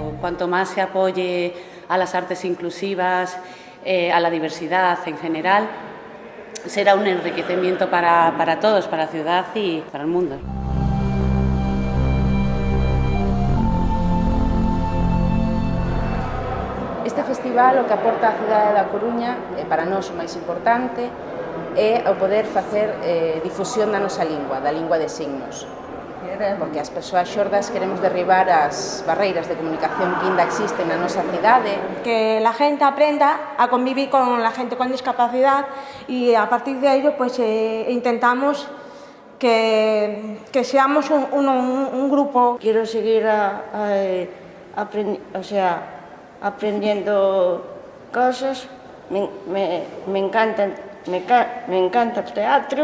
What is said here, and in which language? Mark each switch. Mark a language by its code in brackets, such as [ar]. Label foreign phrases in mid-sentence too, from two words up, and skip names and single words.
[es] cuanto más se apoye a las artes inclusivas, a la diversidad en general, será un enriquecimiento para todos, para la ciudad y para el mundo. [gl] Este festival o que aporta a cidade da Coruña, para nós o máis importante, é o poder facer difusión da nosa lingua, da lingua de signos. Porque as persoas xordas queremos derribar as barreiras de comunicación que ainda existen na nosa cidade. [es] Que la gente aprenda a convivir con la gente con discapacidad y a partir de ello pues intentamos que seamos un grupo. Quiero seguir aprendiendo cosas, me encanta el teatro.